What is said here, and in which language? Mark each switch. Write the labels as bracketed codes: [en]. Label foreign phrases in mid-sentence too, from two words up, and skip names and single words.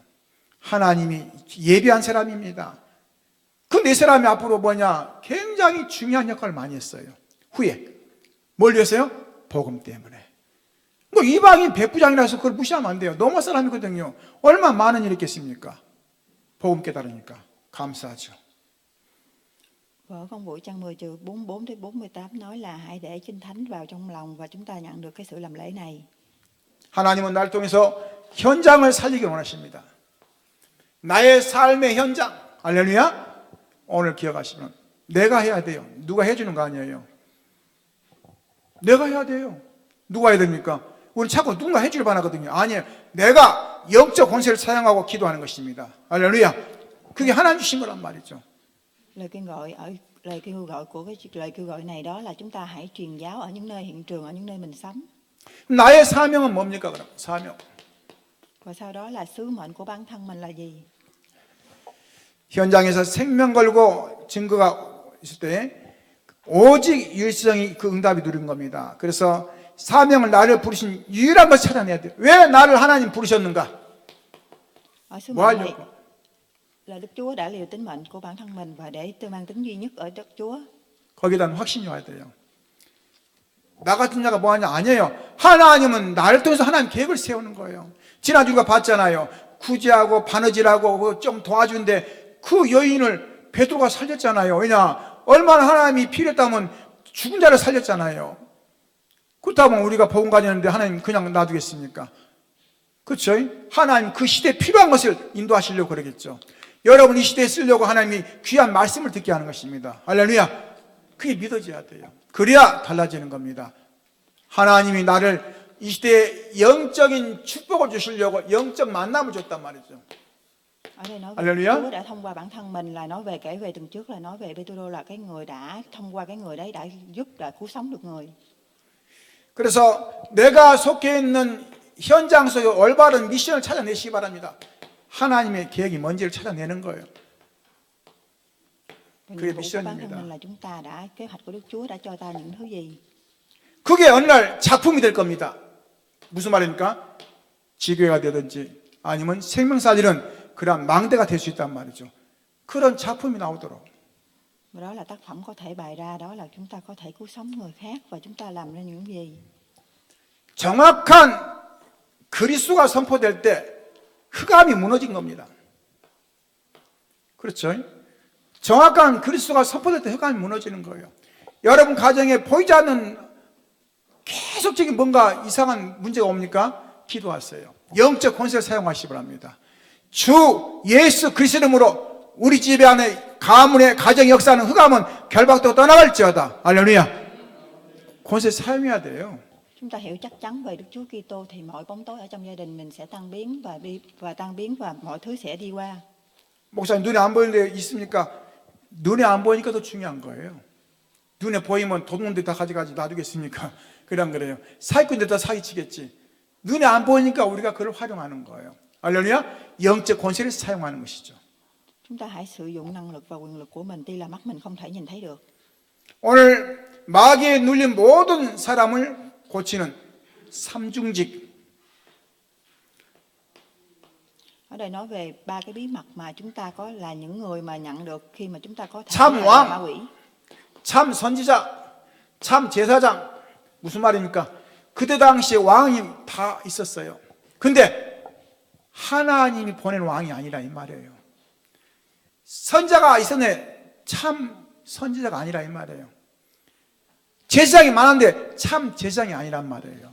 [ko] 하나님이 예비한 사람입니다. 그 네 사람이 앞으로 뭐냐? 굉장히 중요한 역할을 많이 했어요. 후에. 뭘 위해서요? 복음 때문에. 뭐 이방인 백부장이라서 그걸 무시하면 안 돼요. 너무 사람이거든요. 얼마나 많은 일이 있겠습니까? 복음 깨달으니까. 감사하죠. [vi] Vở công vụ trang 10 chương 44 đến 48 nói là hãy để Kinh Thánh vào trong lòng và chúng ta nhận được cái sự làm lễ này. [ko] 하나님은 날 통해서 현장을 살리기 원하십니다. 나의 삶의 현장. 할렐루야. 오늘 기억하시면 내가 해야 돼요. 누가 해주는 거 아니에요. 내가 해야 돼요. 누가 해야 됩니까? 우리 자꾸 누군가 해줄 반하거든요. 아니에요. 내가 영적 권세를 사용하고 기도하는 것입니다. 할렐루야. 그게 하나님 주신 거란 말이죠. [vi] Lời kêu gọi của cái lời kêu gọi này đó là chúng ta hãy truyền giáo ở những nơi hiện trường, ở những nơi mình sống. [ko] 나의 사명은 뭡니까? 그럼 사명. [vi] và sau đó là sứ mệnh của bản thân mình là gì. [ko] 현장에서 생명 걸고 증거가 있을 때 오직 유일성이 그 응답이 누린 겁니다. 그래서 사명을 나를 부르신 유일한 것을 찾아내야 돼요. 왜 나를 하나님 부르셨는가? [vi] Ở sứ [ko] 뭐 [vi] mệnh này [ko] 하려고? [vi] là Đức Chúa đã liều tính mệnh của bản thân mình và để mang tính duy nhất ở Đức Chúa. [ko] 거기에 대한 확신이 와야 돼요. 나 같은 자가 뭐 하냐? 아니에요. 하나님은 나를 통해서 하나님 계획을 세우는 거예요. 지난주 우리가 봤잖아요. 구제하고 바느질하고 좀 도와주는데 그 여인을 베드로가 살렸잖아요. 왜냐? 얼마나 하나님이 필요했다면 죽은 자를 살렸잖아요. 그렇다면 우리가 복음 가졌는데 하나님 그냥 놔두겠습니까? 그렇죠? 하나님 그 시대에 필요한 것을 인도하시려고 그러겠죠. 여러분 이 시대에 쓰려고 하나님이 귀한 말씀을 듣게 하는 것입니다. 할렐루야. 그게 믿어져야 돼요. 그래야 달라지는 겁니다. 하나님이 나를 이 시대에 영적인 축복을 주시려고 영적 만남을 줬단 말이죠. [vi] Ở đây nói về Hallelujah. Chúa đã thông qua bản thân mình, là nói về kể về tuần trước là nói về Pê-tê-rô là cái người đã thông qua cái người đấy đã giúp đã cứu sống được người. [ko] 그래서 내가 속해 있는 현장 속에 올바른 미션을 찾아내시기 바랍니다. 하나님의 계획이 뭔지를 찾아내는 거예요. [vi] Và [ko] 그게 [vi] nhiệm vụ của bản thân [ko] 미션입니다. [vi] mình là chúng ta đã kế hoạch của Đức Chúa đã cho ta những thứ gì. [ko] 그게 어느 날 작품이 될 겁니다. 무슨 말입니까? 지교회가 되든지 아니면 생명사들은 그런 망대가 될 수 있단 말이죠. 그런 작품이 나오도록. [vi] Và đó là tác phẩm có thể bày ra, đó là chúng ta có thể cứu sống người khác và chúng ta làm ra những gì. [ko] 정확한 그리스도가 선포될 때 흑암이 무너진 겁니다. 그렇죠? 정확한 그리스도가 선포될 때 흑암이 무너지는 거예요. 여러분 가정에 보이지 않는 계속적인 뭔가 이상한 문제가 옵니까? 기도하세요. 영적 권세를 사용하시기 바랍니다. 주 예수 그리스도 이름으로 우리 집에 안에 가문의 가정 역사는 흑암은 결박도 떠나갈지어다. 할렐루야. 권세 사용해야 돼요. [vi] Chúng ta hiểu chắc chắn về Đức Chúa Kitô thì mọi bóng tối ở trong gia đình mình sẽ tan biến và mọi thứ sẽ đi qua. [ko] 목사님 눈에 안 보이는 데 있습니까? 눈에 안 보이니까 더 중요한 거예요. 눈에 보이면 도둑놈들이 다 가져가지 놔두겠습니까? 그냥 그래요. 사기꾼들 다 사기치겠지. 눈에 안 보이니까 우리가 그걸 활용하는 거예요. 할렐루야. 영적 권세를 사용하는 것이죠. [vi] Chúng ta hãy sử dụng năng lực và quyền lực của mình, tuy là mắt mình không thể nhìn thấy được. [ko] 오늘 마귀에 눌린 모든 사람을 고치는 삼중직. [vi] Ở đây nói về ba cái bí mật mà chúng ta có là những người mà nhận được khi mà chúng ta có thể [ko] 참 [vi] là [ko] 왕, [vi] ma quỷ. [ko] 참 선지자, 참 제사장. 무슨 말입니까? 그때 당시에 왕이 다 있었어요. 근데 하나님이 보낸 왕이 아니라 이 말이에요. 선자가 있었네. 참 선지자가 아니라 이 말이에요. 제사장이 많은데 참 제사장이 아니란 말이에요.